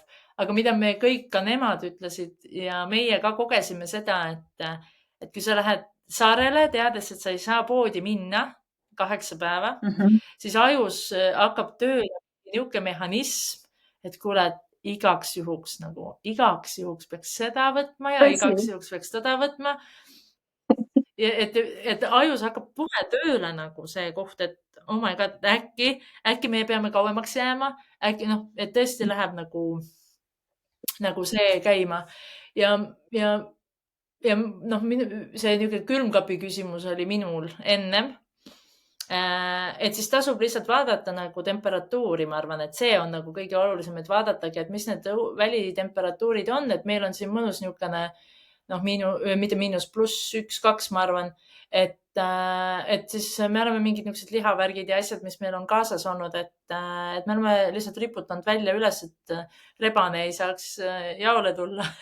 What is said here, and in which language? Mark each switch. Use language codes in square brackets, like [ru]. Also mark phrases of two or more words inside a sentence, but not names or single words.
[et] Aga mida me kõik, ka nemad ütlesid ja meie ka kogesime seda, et kui sa lähed saarele, teades, et sa ei saa poodi minna 8 päeva, siis ajus hakkab tööle niisugune mehhanism, et kuule, igaks juhuks peaks seda võtma ja igaks juhuks peaks teda võtma. Et ajus hakkab puhe tööle nagu see koht, et [en] oh my god, [et] äkki me peame kauemaks jääma, äkki et tõesti läheb nagu see käima ja see niisugune külmkapi küsimus oli minul ennem. Et siis tasub lihtsalt vaadata nagu temperatuuri, ma arvan, et see on nagu kõige olulisem, et vaadatagi, et mis need välitemperatuurid on, et meil on siin mõnus niisugune, mitte miinus, +1-2, ma arvan, et siis me oleme mingid niisugused lihavärgid ja asjad, mis meil on kaasas olnud, et me oleme lihtsalt riputanud välja üles, et rebane ei saaks jaole tulla.